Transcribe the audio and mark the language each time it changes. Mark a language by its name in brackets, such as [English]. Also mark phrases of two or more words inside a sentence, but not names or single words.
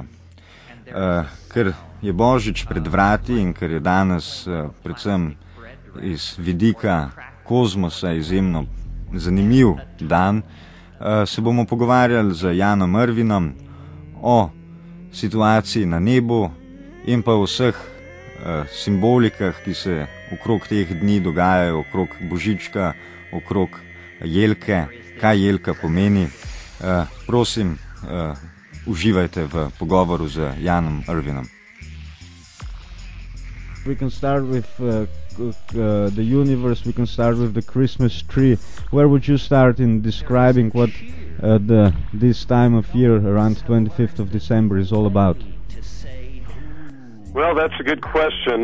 [Slovenian] Ker je Božič pred vrati in ker je danes predvsem iz vidika kozmosa izjemno zanimiv dan, se bomo pogovarjali z Janom Irvinom o situaciji na nebu in pa o vseh simbolikah, ki se okrog teh dni dogajajo, okrog Božička, okrog jelke, kaj jelka pomeni. Prosim, uživajte v pogovoru z Janom Irvinom. [English] We can start with the universe, we can start with the Christmas tree. Where would you start in describing what this time of year, around 25th of December, is all about? Well, that's a good question.